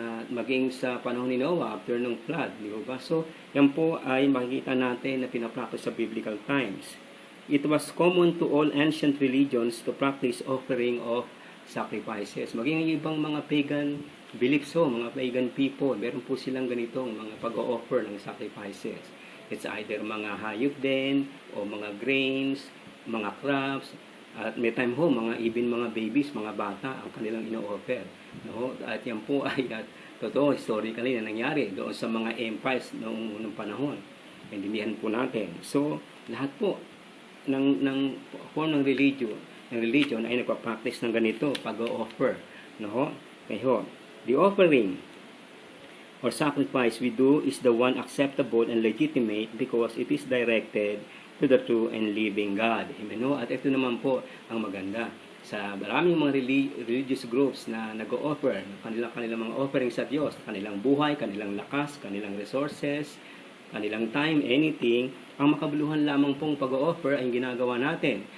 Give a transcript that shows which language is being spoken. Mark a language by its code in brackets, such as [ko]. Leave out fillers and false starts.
[tl] Maging sa panahon ni Noah, after ng flood, di ba? So, yan po ay makikita natin na pinapractice sa biblical times. [en] It was common to all ancient religions to practice offering of sacrifices. [tl] Maging ibang mga pagan beliefs mga pagan people, meron po silang ganitong mga pag-o-offer ng sacrifices. [en] It's either [tl] mga hayop din, o mga grains, mga crops, at may time even mga babies, mga bata, ang kanilang ino-offer. No? At yan po ay totoo, historically na nangyari doon sa mga empires noong unang panahon. Intindihan po natin. So, lahat po ng form ng religion ay nagpa-practice ng ganito, pag-o-offer. No? [en] Kaya the offering or sacrifice we do is the one acceptable and legitimate because it is directed to the true and living God. Amen. No? [tl] At ito naman po ang maganda. Sa maraming mga religious groups na nag-o-offer kanilang mga offerings sa Diyos, kanilang buhay, kanilang lakas, kanilang resources, kanilang time, anything, ang makabuluhan lamang pong pag-o-offer ay ginagawa natin.